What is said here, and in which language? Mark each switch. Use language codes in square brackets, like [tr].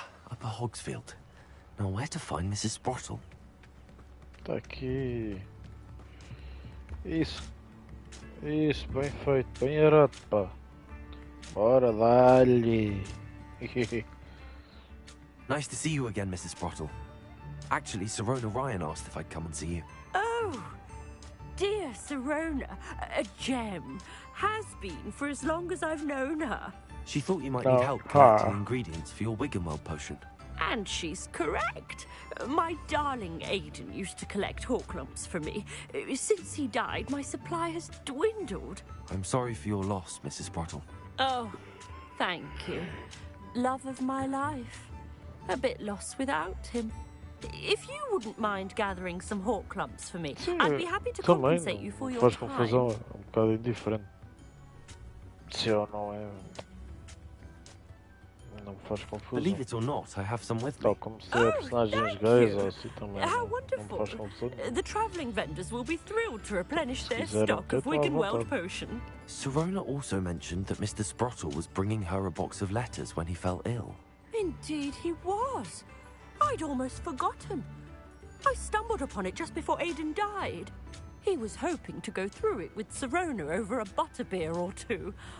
[en] Upper Hogsfield. Now where to find Mrs. Sprottle? [pt] Está aqui. Isso. Isso, bem feito, bem arado, pá. Bora, dá-lhe. [en] Nice to see you again, Mrs. Sprottle. Actually, Sirona Ryan asked if I'd come and see you. Oh, dear Sirona, a gem. Has been for as long as I've known her. She thought you might need help collecting ingredients for your Wiggenweld potion. And she's correct. My darling Aiden used to collect Horklumps for me. Since he died, my supply has dwindled. I'm sorry for your loss, Mrs. Sprottle. Oh, thank you. Love of my life. A bit lost without him. If you wouldn't mind gathering some Horklumps for me, I'd be happy to compensate you for your time. [pt] Confusão, bocado indiferente. Se ou não é... Não me faz confusão. [en] Believe it or not, I have some with me. [pt] Tal como ser personagens gays ou assim também. [en] How [pt] não [en] wonderful. [pt] me faz confusão. [en] The travelling vendors will be thrilled to replenish their stock of Wiggenweld potion. Sirona also mentioned that Mr. Sprottle was bringing her a box of letters when he fell ill. Indeed he was. I'd almost forgotten. I stumbled upon it just before Aiden died. He was hoping to go through it with Sirona over a butterbeer or two.